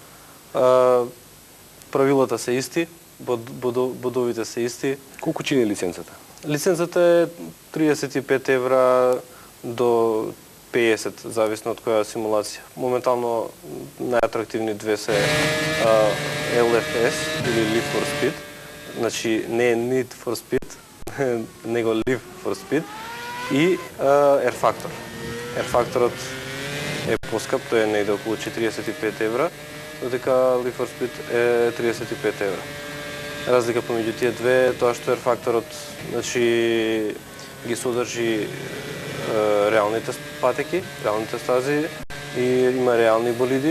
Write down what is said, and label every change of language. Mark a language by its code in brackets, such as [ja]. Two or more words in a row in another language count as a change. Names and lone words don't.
[mk] Правилата се исти, бодовите се исти. Колку чини лиценцата? Лиценцата е 35 евра до 50, зависно од која симулација. Моментално најатрактивни две се LFS или Live for Speed. Значи не е Need for Speed, него Live for Speed и Air Factor. Air Factorот е поскап, тој е негде околу 45 евра, додека Live for Speed е 35 евра. Разлика помеѓу тие две е тоа што Air Factorот, значи, ги содржи реалните патеки, реалните стази и има реални болиди.